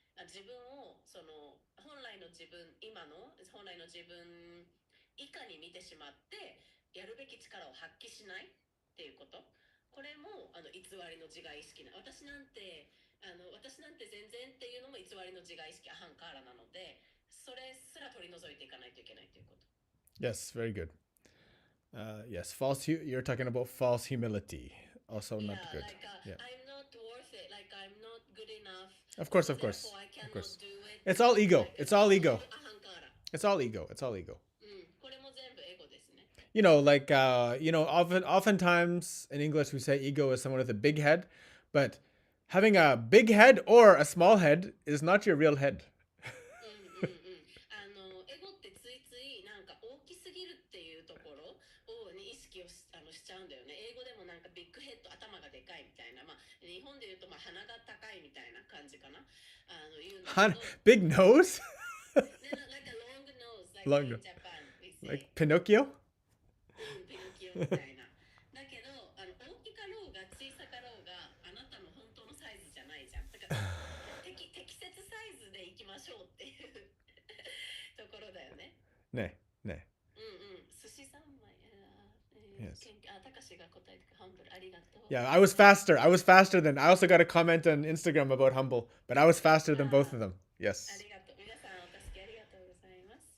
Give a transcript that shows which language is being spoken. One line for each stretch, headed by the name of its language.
Japanese: 自分を本来の自分、今の本来の自分以下に見てしまってやるべき力を発揮しないっていうこと。これも偽りの自我意識な。私なんて全然っていうのも偽りの自我意識アハンカーラなので、それすら取り除いていかないといけないということ。
English: Yes, very good. Yes, you're talking about false humility. Also not good. I'm not worth it. I'm not good enough. Of course. I cannot do it. It's all ego. It's all ego.
Japanese: アハンカーラ。
English: It's all ego. It's all ego.
Japanese: これも全部エゴですね。
English: Oftentimes in English we say ego is someone with a big head, but having a big head or a small head is not your real head.
Japanese: エゴってついついなんか大きすぎるっていうところに意識をしちゃうんだよね。英語でもなんかビッグヘッド、頭がでかいみたいな、日本で言うと鼻が高いみたいな感じかな。言うんだけど
English: Big nose? Like a long nose, like in Japan. Like Pinocchio?
Japanese: ピノキオみたいな。だけど大きかろうが小さかろうがあなたの本当のサイズじゃないじゃん。だから適切サイズでいきましょうっていうところだよね。ね。寿司三昧。
English: Yes.
Japanese: たかしが答えてくれ、humble、ありがとう。
English: Yeah, I was faster. I also got a comment on Instagram about humble, but I was faster than both of them. Yes.
Japanese: ありがとう。皆さんお助けありがとうございます。